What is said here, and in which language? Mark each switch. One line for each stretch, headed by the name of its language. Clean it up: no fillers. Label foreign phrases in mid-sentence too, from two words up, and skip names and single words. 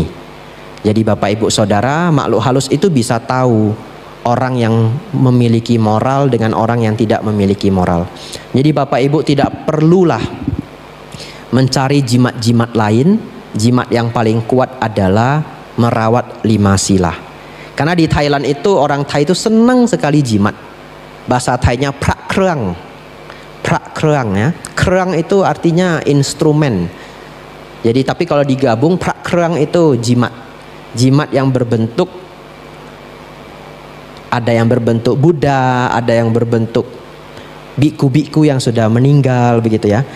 Indonesian: Jadi Bapak Ibu Saudara, makhluk halus itu bisa tahu orang yang memiliki moral dengan orang yang tidak memiliki moral. Jadi Bapak Ibu tidak perlulah mencari jimat-jimat lain. Jimat yang paling kuat adalah merawat 5 sila. Karena di Thailand itu orang Thai itu senang sekali jimat. Bahasa Thainya
Thai: prak krang. Prak krang
Indonesian: ya. Krang itu artinya instrumen. Jadi tapi kalau digabung
Thai: prak krang
Indonesian: itu jimat. Jimat yang berbentuk, ada yang berbentuk Buddha, ada yang berbentuk biku-biku yang sudah meninggal begitu ya.